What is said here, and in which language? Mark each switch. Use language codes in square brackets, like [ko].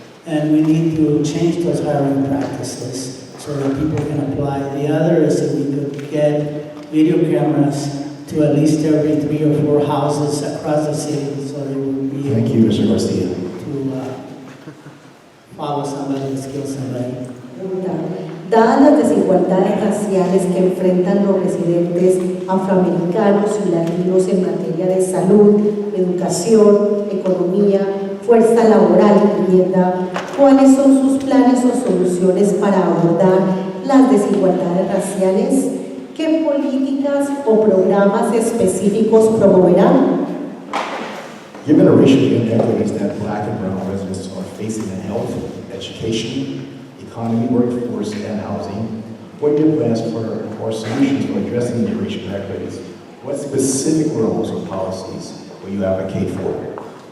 [en] And we need to change those hiring practices so that people can apply. The other is that we could get video cameras to at least every 3 or 4 houses across the city so they will be Thank you, Mr. Garcia. to follow somebody and skill somebody. [es] Dadas las desigualdades raciales que enfrentan los residentes afroamericanos y latinos en materia de salud, educación, economía, fuerza laboral y vivienda, ¿cuáles son sus planes o soluciones para abordar las desigualdades raciales? ¿Qué políticas o programas específicos promoverán? [en] Given the racial inequities that Black and brown residents are facing in health, education, economy, workforce, and housing, what are your plans for solutions for addressing the racial inequities? What specific roles or policies will you advocate for?